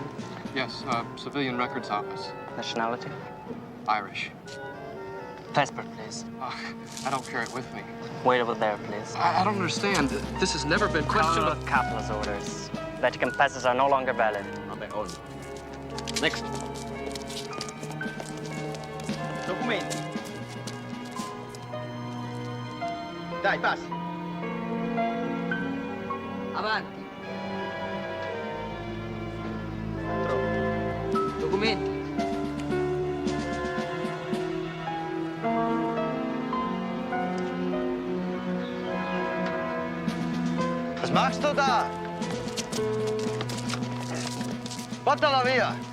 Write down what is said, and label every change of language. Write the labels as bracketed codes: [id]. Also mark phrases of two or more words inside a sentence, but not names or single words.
[en] Yes, civilian records office. Nationality? Irish. Passport, please. I don't carry it with me. Wait over there, please. I don't understand. This has never been questioned. Couple of Kaplan's orders. Vatican passes are no longer valid. Next. [it] Documenti. Dai, passi. Avanti. Documenti. [de] Was machst du da? [it] Portala via!